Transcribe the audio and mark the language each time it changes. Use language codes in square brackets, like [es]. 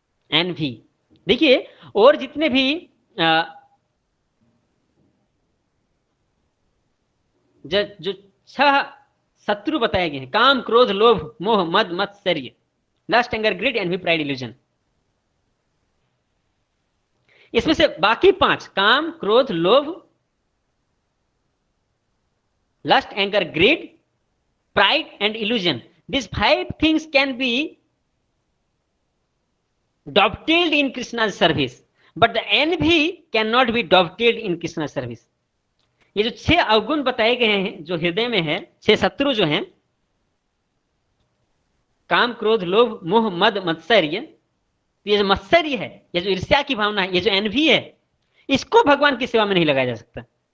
[hi] N V देखिए, और जितने भी जो 6 शत्रु बताए गए हैं, काम, क्रोध, लोभ, मोह, मद, मत्सर्य, lust, anger, grid, N V, pride, illusion. इसमें से बाकी 5, [en] काम, क्रोध, लोभ, lust, anger, greed, pride and illusion, these 5 things can be dovetailed in Krishna's service, but the envy cannot be dovetailed in Krishna's service. [hi] ये जो 6 अवगुण बताए गए हैं जो हृदय में है, 6 शत्रु जो हैं, काम, क्रोध, लोभ, मोह, मद, मत्सर्य, ये जो मत्सर्य है, ये जो ईर्ष्या की भावना है, ये जो एनवी है, इसको भगवान की सेवा में नहीं लगाया जा सकता।